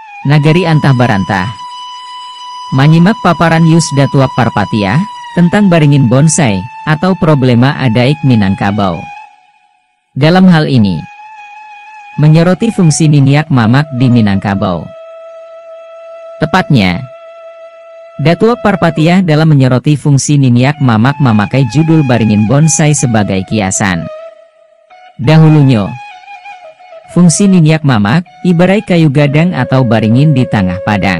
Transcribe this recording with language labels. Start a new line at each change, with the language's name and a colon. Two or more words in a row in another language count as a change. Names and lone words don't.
Indonesian: Nagari Antah Barantah. Menyimak paparan Yus Datua Parpatia tentang baringin bonsai atau problema adaik Minangkabau. Dalam hal ini, menyoroti fungsi niniak mamak di Minangkabau. Tepatnya, Datua Parpatia dalam menyoroti fungsi niniak mamak memakai judul baringin bonsai sebagai kiasan. Dahulunya, fungsi niniak mamak ibarat
Minangkabau: kayu gadang
Indonesian: atau baringin di tengah padang.